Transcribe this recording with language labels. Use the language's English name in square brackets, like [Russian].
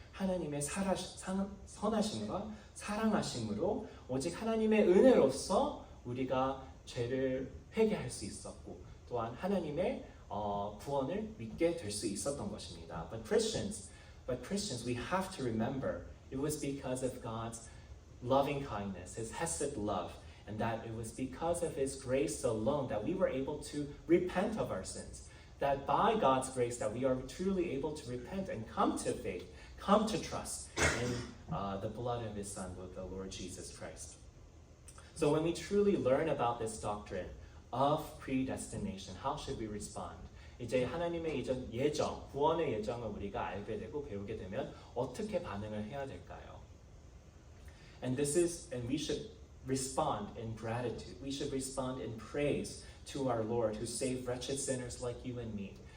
[Korean] 하나님의 선하심과 사랑하심으로 오직 하나님의 은혜로서 우리가 죄를 회개할 수 있었고 또한 하나님의 구원을 믿게 될 수 있었던 것입니다. [English] But Christians, we have to remember it was because of God's loving kindness, His hesed love, and that it was because of His grace alone that we were able to repent of our sins. That by God's grace that we are truly able to repent and come to faith, come to trust in the blood of His Son, with the Lord Jesus Christ. So when we truly learn about this doctrine of predestination, how should we respond? [Korean] 이제 하나님의 예정, 구원의 예정을 우리가 알게 되고 배우게 되면 어떻게 반응을 해야 될까요? [English] And we should respond in gratitude. We should respond in praise to our Lord who saved wretched sinners like you and me.